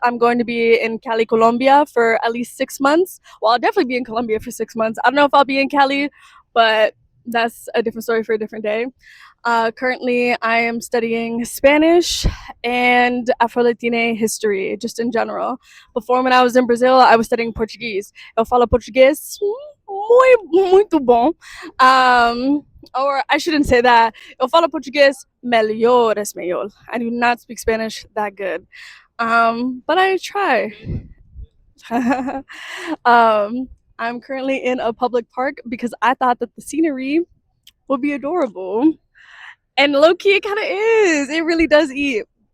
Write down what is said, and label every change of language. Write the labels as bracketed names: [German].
[English] I'm going to be in Cali, Colombia for at least 6 months. Well, I'll definitely be in Colombia for 6 months. I don't know if I'll be in Cali, but that's a different story for a different day. Currently, I am studying Spanish and Afro Latina history, just in general. Before, when I was in Brazil, I was studying Portuguese. [Portuguese] Eu falo português muito bom. [English] Or I shouldn't say that. [Portuguese] Eu falo português melhor espanhol. [English] I do not speak Spanish that good. But I try. um, I'm currently in a public park because I thought that the scenery would be adorable. And low key, it kind of is. It really does eat.